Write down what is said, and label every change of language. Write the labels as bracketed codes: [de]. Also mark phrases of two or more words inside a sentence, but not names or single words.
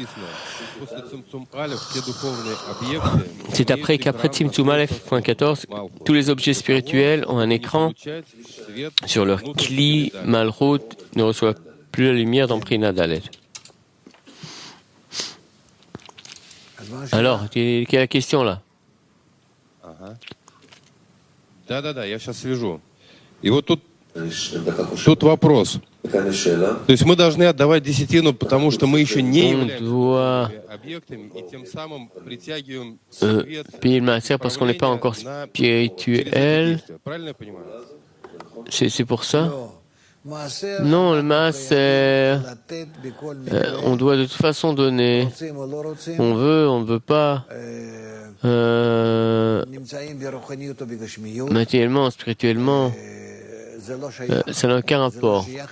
[fr] C'est qu'après [he] צמצום אלף. [fr] 14, tous les objets spirituels ont un écran sur leur [he] כלי מלכות, [fr] ne reçoivent plus la lumière dans [he] בחינה ד. [fr] Alors, quelle est la question là? [ru] Тут вопрос. То есть мы должны отдавать десятину, потому что мы еще не являемся объектами, и тем самым притягиваем свет [fr] parce qu'on n'est pas encore spirituel. [ru] Правильно я понимаю? [fr] C'est pour ça? Non, le maaser, on doit de toute façon donner. On ne veut pas. Matériellement, spirituellement, ça n'a aucun rapport.